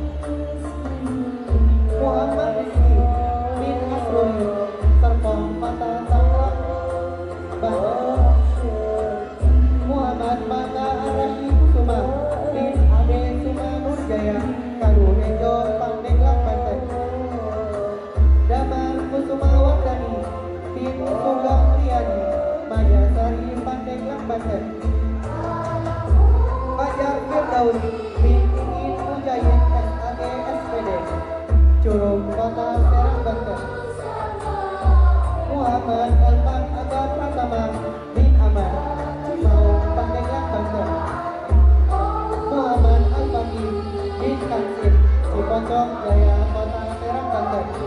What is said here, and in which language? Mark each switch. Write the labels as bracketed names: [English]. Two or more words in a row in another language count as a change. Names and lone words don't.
[Indonesian] Muhammad Rizki bin Asrul, Serpong, Kota Tangerang, Banten. Muhammad Mata Arashi Kusuma bin Ade Suma Nurjaya, Kadurejo, Pandeglang, Banten. Damar Kusuma Wardani bin Sugeng Riyadi, Majasari, Pandeglang, Banten. Fajar Firdaus bin Ingin Mujahid SAG SPD, Curug, Kota Serang, Banten. Muhammad Elvan Aga Pratama bin Aman, Cimau, Pandeglang, Banten. Muhammad Al-Fakih bin Kansin, Cipocok Jaya, Kota Serang, Banten.